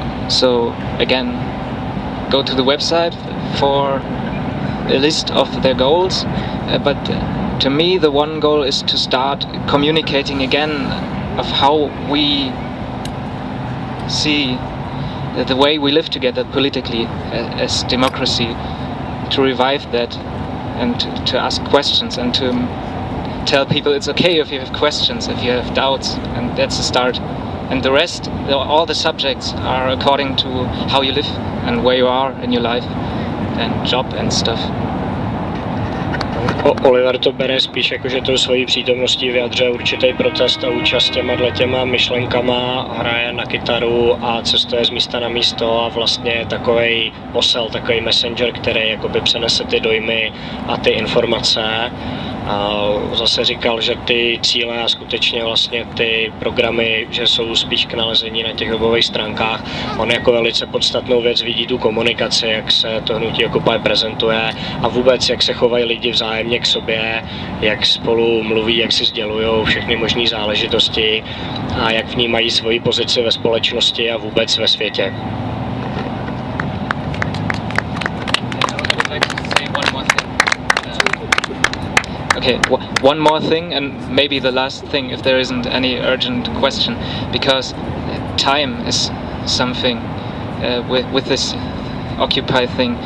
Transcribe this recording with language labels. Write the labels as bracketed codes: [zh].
[en] So again, go to the website for a list of their goals, but to me the one goal is to start communicating again of how we see the way we live together politically as democracy, to revive that and to ask questions and to tell people it's okay if you have questions, if you have doubts, and that's the start. And the rest, all the subjects are according to how you live and where you are in your life and job and stuff. [cs] Oliver to bere spíš jako, že tou svojí přítomností vyjadřuje určitý protest a účast těma myšlenkama, hraje na kytaru a cestuje z místa na místo a vlastně je takovej posel, takový messenger, který jakoby přenese ty dojmy a ty informace. A zase říkal, že ty cíle a skutečně vlastně ty programy, že jsou spíš k nalezení na těch webových stránkách. On jako velice podstatnou věc vidí tu komunikaci, jak se to hnutí Occupy prezentuje a vůbec jak se chovají lidi vzájemně k sobě, jak spolu mluví, jak si sdělují všechny možné záležitosti a jak vnímají svoji pozici ve společnosti a vůbec ve světě. [en] I would like to say one more Okay, one more thing, and maybe the last thing, if there isn't any urgent question, because time is something with this Occupy thing.